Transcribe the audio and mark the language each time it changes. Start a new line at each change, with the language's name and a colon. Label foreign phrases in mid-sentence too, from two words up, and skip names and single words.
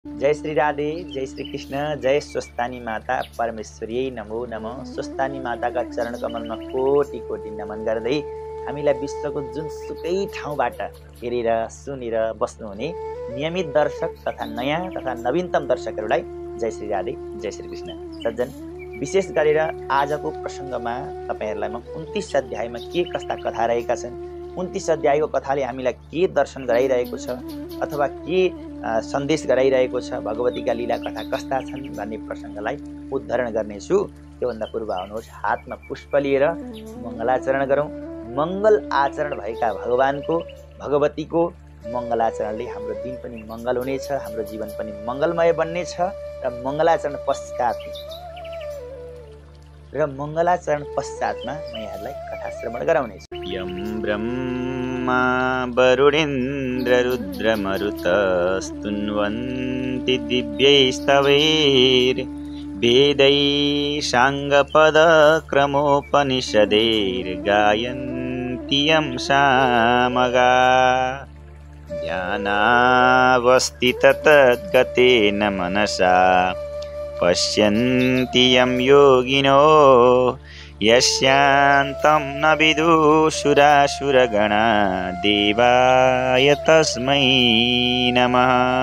Nepali: जय श्री राधे, जय श्री कृष्ण, जय स्वस्थानी माता परमेश्वरी नमो नमः। स्वस्थानी माताका चरण कमलमा कोटि कोटि नमन गर्दै हामीलाई विश्वको जुनसुकै ठाउँबाट हेरेर सुनेर बस्नुहुने नियमित दर्शक तथा नयाँ तथा नवीनतम दर्शकहरूलाई जय श्री राधे, जय श्री कृष्ण। सज्जन, विशेष गरेर आजको प्रसङ्गमा तपाईहरुलाई म 29 अध्यायमा के कस्ता कथा रहेका छन्, 29 अध्यायको कथाले हामीलाई के दर्शन गराइरहेको छ अथवा के सन्देश गराइरहेको छ, भगवतीका लीला कथा कस्ता छन् भन्ने प्रसङ्गलाई उद्धरण गर्नेछु। त्योभन्दा पूर्व आउनुहोस् हातमा पुष्प लिएर मङ्गलाचरण गरौँ। मङ्गल आचरण भएका भगवानको भगवतीको मङ्गलाचरणले हाम्रो दिन पनि मङ्गल हुनेछ, हाम्रो जीवन पनि मङ्गलमय बन्नेछ। र मङ्गलाचरण पश्चातमा म यहाँलाई कथा श्रवण गराउनेछु।
Sanskrit: यम ब्रह्मा वरुणेन्द्र रुद्रमरुतस्तुन्वन्ति दिव्यैस्तवैर् वेदै साङ्गपदक्रमोपनिषदैर्गायन्ति यं सामगा ध्यानावस्थिततद्गतेन मनसा पश्यन्ति यं योगिनो यस्यान्तं न विदुषुरासुरगणा देवाय तस्मै नमः।